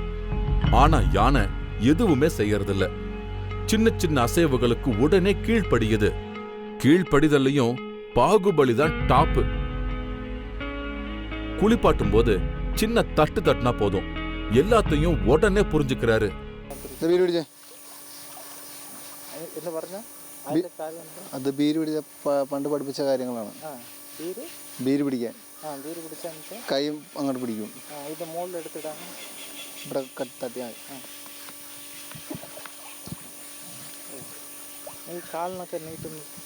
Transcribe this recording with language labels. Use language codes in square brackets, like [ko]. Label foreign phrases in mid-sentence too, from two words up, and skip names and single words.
[ta] ஆனா யானை எதுவுமே செய்யறதில்ல. சின்ன சின்ன அசைவுகளுக்கு உடனே கீழ்ப்படியுது. கீழ்ப்படிதல்லையும் பாகுபலிதான் டாப்பு. குளிப்பாட்டும் போது சின்ன தட்டு தட்டினா போதும், எல்லாத்தையும் உடனே புரிஞ்சுக்கிறாரு. [ml] അത് ബീര് പിടിച്ച പണ്ട് പഠിപ്പിച്ച കാര്യങ്ങളാണ്. ബീര് പിടിക്കാൻ കൈയും അങ്ങോട്ട് പിടിക്കും. ഇത് മുകളിൽ എടുത്തിടാണ്. ഇവിടെ തട്ടിയാൽ ഈ കാലിനൊക്കെ നീട്ടുന്നു.